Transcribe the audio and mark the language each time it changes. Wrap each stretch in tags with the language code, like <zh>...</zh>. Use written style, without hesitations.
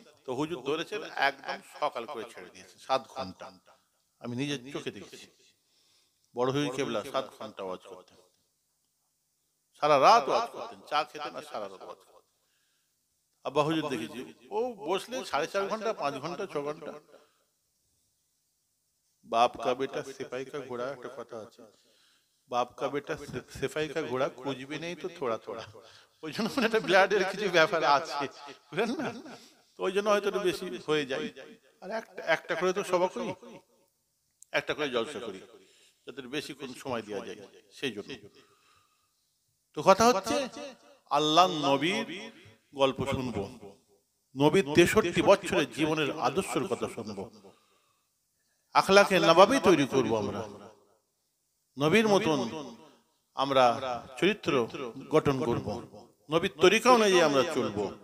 <bn>তো হুজুর ধরেছেন একদম সকাল করে ছেড়ে দিয়েছে 7 ঘন্টা। আমি নিজের চোখে দেখেছি। বড় হুজুর কেবলা 7 ঘন্টা ওয়াজ করতেন, সারা রাত ওয়াজ করতেন, চা খেতেন আর সারা রাত ওয়াজ করতেন। আব্বা হুজুর দেখেছি ও বসলে 4.5 ঘন্টা, 5 ঘন্টা, 6 ঘন্টা।</bn> <hi>बाप का बेटा सिपाही का घोड़ा,</hi> <bn>একটা কথা আছে,</bn> <hi>बाप का बेटा सिपाही का घोड़ा कुछ भी नहीं तो थोड़ा थोड़ा।</hi> <bn>ওই জন্য একটা ব্লাডের কিছু ব্যাপার আছে, বুঝলেন না? তো ওই জন্য হয়তো একটু বেশি হয়ে যায়। আর একটা করে তো সভা করি, একটা করে জলসা করি, যাতে বেশি কোন সময় দেওয়া যায়, সেই জন্য। তো কথা হচ্ছে আল্লাহ নবীর গল্প শুনবো, নবীর 63 বছরের জীবনের আদর্শের কথা শুনবো, আখলাকে নবাবী তৈরি করব আমরা, নবীর মতন আমরা চরিত্র গঠন করব, নবীর তরিকা অনুযায়ী আমরা চলব।</bn>